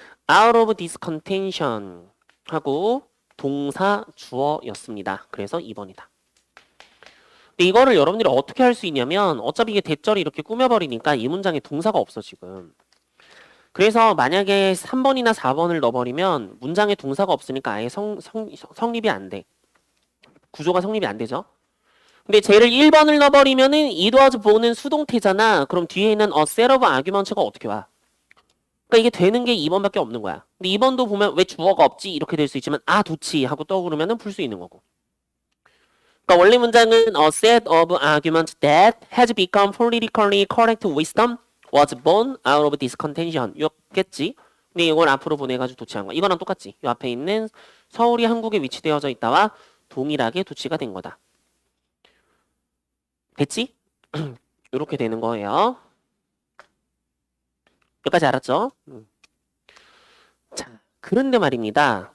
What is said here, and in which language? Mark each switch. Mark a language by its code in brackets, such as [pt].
[en] out of this contention [ko] 하고 동사 주어였습니다. 그래서 2번이다. 근데 이거를 여러분들이 어떻게 할 수 있냐면 어차피 이게 대절이 이렇게 꾸며버리니까 이 문장에 동사가 없어 지금. 그래서 만약에 3번이나 4번을 넣어버리면 문장에 동사가 없으니까 아예 성립이 안 돼. 구조가 성립이 안 되죠. 근데 쟤를 1번을 넣어버리면은 [en] it was born [ko] 은 수동태잖아. 그럼 뒤에 있는 [en] a set of arguments [ko] 가 어떻게 와? 그러니까 이게 되는 게 2번밖에 없는 거야. 근데 2번도 보면 왜 주어가 없지? 이렇게 될 수 있지만 도치 하고 떠오르면은 풀 수 있는 거고. 그러니까 원래 문장은 [en] a set of arguments that has become politically correct wisdom was born out of this contention. [ko] 이었겠지? 근데 이걸 앞으로 보내가지고 도치한 거야. 이거랑 똑같지? 이 앞에 있는 서울이 한국에 위치되어져 있다와 동일하게 도치가 된 거다. 됐지? 이렇게 되는 거예요. 여기까지 알았죠? 자, 그런데 말입니다.